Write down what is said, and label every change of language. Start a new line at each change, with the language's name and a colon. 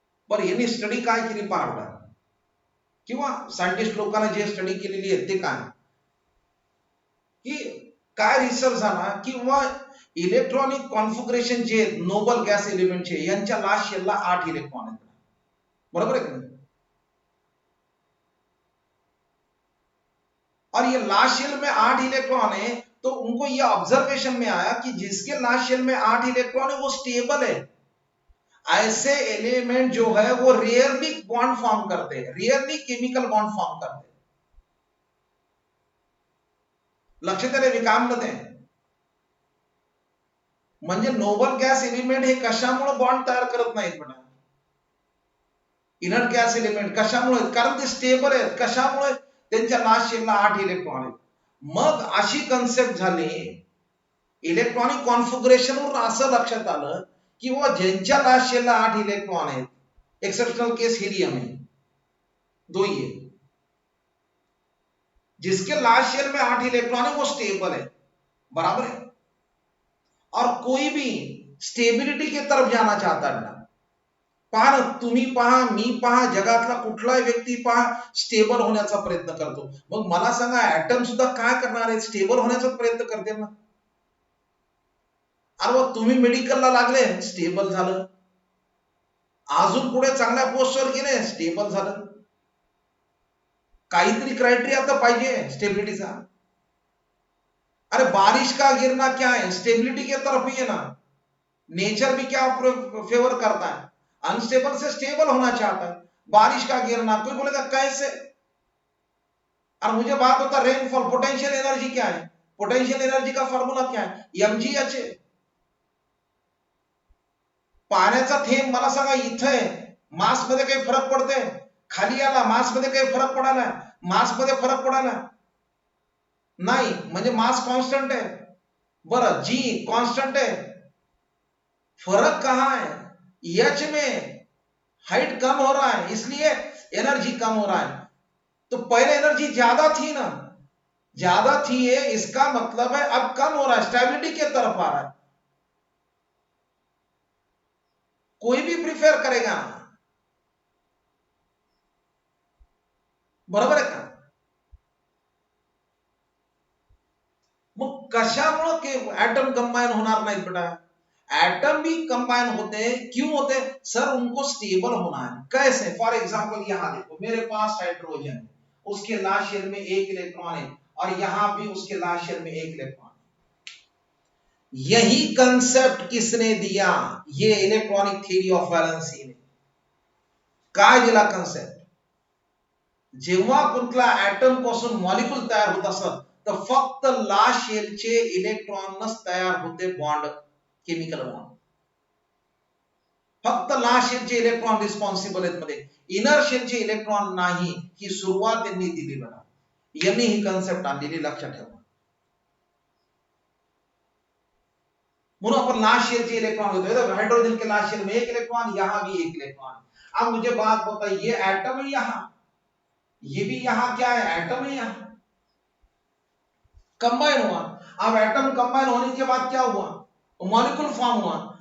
Marathi: बरं यांनी स्टडी काय केली पहा, किंवा सायंटिस्ट लोकांना जे स्टडी केलेली आहे ते काय, की काय रिसर्च झाला, किंवा इलेक्ट्रॉनिक कॉन्फिगरेशन जे नोबल गॅस एलिमेंटचे, यांच्या लास्ट शेलला 8 इलेक्ट्रॉन आहेत, बरोबर है?
Hindi: और ये लास्ट शेल में 8 इलेक्ट्रॉन है, तो उनको ये ऑब्जर्वेशन में आया कि जिसके लास्ट शेल में 8 इलेक्ट्रॉन है वो स्टेबल है। ऐसे एलिमेंट जो है वो रेयरली बॉन्ड फॉर्म करते हैं, रेयरली केमिकल बॉन्ड फॉर्म करते हैं।
Marathi: लक्षात आले विकाममध्ये, म्हणजे नोबल गॅस एलिमेंट हे कशामुळे बॉन्ड तयार करत नाहीत म्हणा, इनर्ट गॅस एलिमेंट कशामुळे, कारण ते स्टेबल आहेत, कशामुळे, त्यांच्या लास्ट शेलला 8 इलेक्ट्रॉन आहेत। मग अशी कन्सेप्ट झाली इलेक्ट्रॉनिक कॉन्फिगरेशन वरून, असं लक्षात आलं की वो ज्यांच्या लास्ट शेलला 8 इलेक्ट्रॉन आहेत, एक्सेप्शनल केस हिलियम आहे, 2 ही आहे,
Hindi: जिसके लास्ट शेल में 8 इलेक्ट्रॉन है वो स्टेबल है, बराबर है। और कोई भी स्टेबिलिटी की तरफ जाना चाहता है ना,
Marathi: पहा ना, तुम्ही पहा, मी पहा, जगातला कुठलाही व्यक्ती पहा स्टेबल होण्याचा प्रयत्न करतो। मग मला सांगा ऍटम सुद्धा काय करणार आहे, स्टेबल होण्याचा प्रयत्न करते ना। अरे मग तुम्ही मेडिकलला लागले, स्टेबल झालं, अजून पुढे चांगल्या पोस्टवर गेले, स्टेबल झालं। काहीतरी क्रायटेरिया तर पाहिजे स्टेबिलिटीचा।
Hindi: अरे बारिश का गिरना क्या है, स्टेबिलिटी की तरफ ही है ना। नेचर भी क्या फेवर करता है, अनस्टेबल से स्टेबल होना चाहता है। बारिश का गिरना, कोई बोलेगा कैसे, और मुझे बात होता रेनफॉल, पोटेंशियल एनर्जी क्या है, पोटेंशियल एनर्जी का फॉर्म्युला क्या है, mgh है।
Marathi: पाण्याचा थेंब मला सांगा इथे मास मध्ये काही फरक पडते, खाली आला मास मध्ये काही फरक पडाला, मास मध्ये फरक पडाला नाही, म्हणजे मास कांस्टेंट है।
Hindi: बरं जी कांस्टेंट है, फर्क कहां है, एच में हाइट कम हो रहा है इसलिए एनर्जी कम हो रहा है। तो पहले एनर्जी ज्यादा थी ना, ज्यादा थी है, इसका मतलब है अब कम हो रहा है, स्टेबिलिटी की तरफ आ रहा है। कोई भी प्रिफेर करेगा,
Marathi: बरोबर आहे का। मग कशामुळे एटम कंबाइन होणार नाहीत बेटा,
Hindi: एटम भी कंबाइन होते, क्यों होते सर, उनको स्टेबल होना है। कैसे, फॉर एग्जांपल यहां देखो, मेरे पास हाइड्रोजन है, उसके लास्ट शेल में 1 इलेक्ट्रॉन है, और यहां भी उसके लास्ट शेल में 1 इलेक्ट्रॉन। यही कंसेप्ट किसने दिया, ये इलेक्ट्रॉनिक थ्योरी ऑफ वैलेंसी ने।
Marathi: काय दिला कंसेप्ट, जेव्हा कुठला ऍटम पासून मॉलिक्यूल तयार होत असत, तर फक्त लास्ट शेलचे इलेक्ट्रॉनच तयार होते, बॉन्ड, केमिकल बॉन्ड। फक्त लास्ट शेलचे इलेक्ट्रॉन रिस्पॉन्सिबल आहेत मध्ये, इनर शेलचे इलेक्ट्रॉन नाही, ही सुरुवात त्यांनी दिली बघा, यांनी ही कन्सेप्ट आणलेली, लक्षात ठेवा।
Hindi: म्हणून अपन लास्ट शेल के इलेक्ट्रॉन होते हैं, हाइड्रोजन के लास्ट शेल में 1 इलेक्ट्रॉन, यहां भी 1 इलेक्ट्रॉन। अब मुझे बात बताइए, ये एटम है यहां, ये भी यहां क्या है, एटम है, यहां कंबाइन हुआ। अब एटम कंबाइन होने के बाद क्या हुआ, मॉलिक्यूल फॉर्म हुआ।